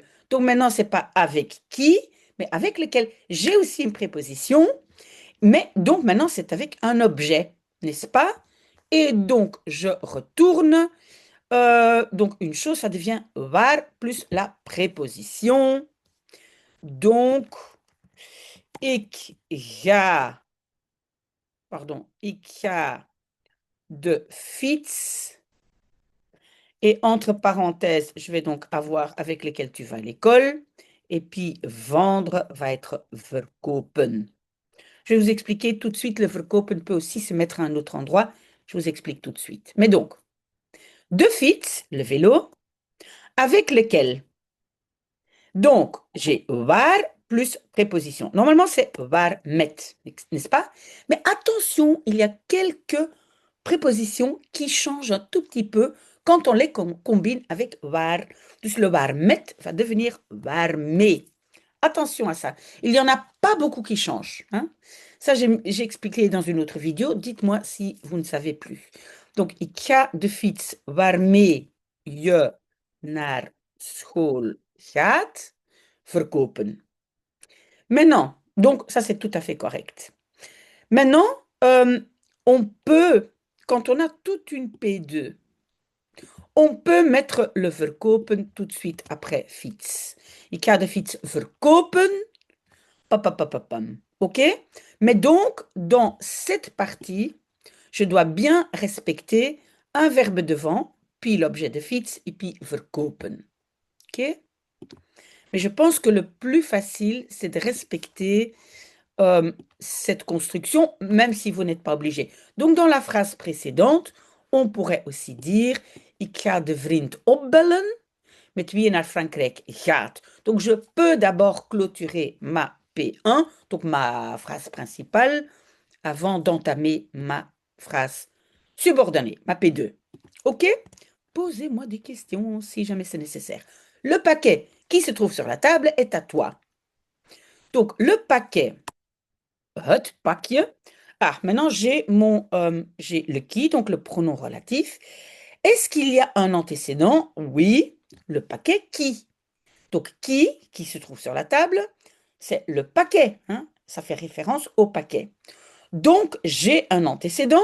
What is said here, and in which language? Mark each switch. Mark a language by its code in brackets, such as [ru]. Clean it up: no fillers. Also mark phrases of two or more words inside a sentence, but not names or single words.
[fr] Donc maintenant, c'est pas avec qui, mais avec lequel. J'ai aussi une préposition, mais donc maintenant, c'est avec un objet, n'est-ce pas? Et donc, je retourne. Donc, une chose, ça devient waar plus la préposition. Donc, [nl] ik ga de fiets. [fr] Et entre parenthèses, je vais donc avoir avec lesquels tu vas à l'école. Et puis, vendre va être verkopen. Je vais vous expliquer tout de suite, le verkopen peut aussi se mettre à un autre endroit. Je vous explique tout de suite. Mais donc, [nl] de fiets, [fr] le vélo, avec lequel. Donc, j'ai waar plus préposition. Normalement, c'est [nl] waar met, [fr] n'est-ce pas? Mais attention, il y a quelques prépositions qui changent un tout petit peu quand on les combine avec waar. Dus le [nl] waar met [fr] va devenir waarmee. Attention à ça. Il n'y en a pas beaucoup qui changent, hein. Ça, j'ai expliqué dans une autre vidéo. Dites-moi si vous ne savez plus. Donc, [nl] ik ga de fiets waarmee je naar school gaat verkopen. [fr] Maintenant, donc ça c'est tout à fait correct. Maintenant, on peut, quand on a toute une P2, on peut mettre le verkopen tout de suite après fiets. [nl] Ik ga de fiets verkopen. Papapapapam. [fr] OK? Mais donc, dans cette partie, je dois bien respecter un verbe devant, puis l'objet [nl] de fiets, [fr] et puis verkopen. OK? Mais je pense que le plus facile, c'est de respecter cette construction, même si vous n'êtes pas obligé. Donc, dans la phrase précédente, on pourrait aussi dire [nl] ik ga de vriend opbellen met wie je naar Frankrijk gaat. [fr] Donc, je peux d'abord clôturer ma P1, donc ma phrase principale, avant d'entamer ma phrase subordonnée, ma P2. OK? Posez-moi des questions si jamais c'est nécessaire. Le paquet qui se trouve sur la table est à toi. Donc, le paquet, [nl] het pakje. [fr] Ah, maintenant, j'ai le qui, donc le pronom relatif. Est-ce qu'il y a un antécédent? Oui, le paquet qui. Donc, qui se trouve sur la table, c'est le paquet, hein? Ça fait référence au paquet. Donc, j'ai un antécédent.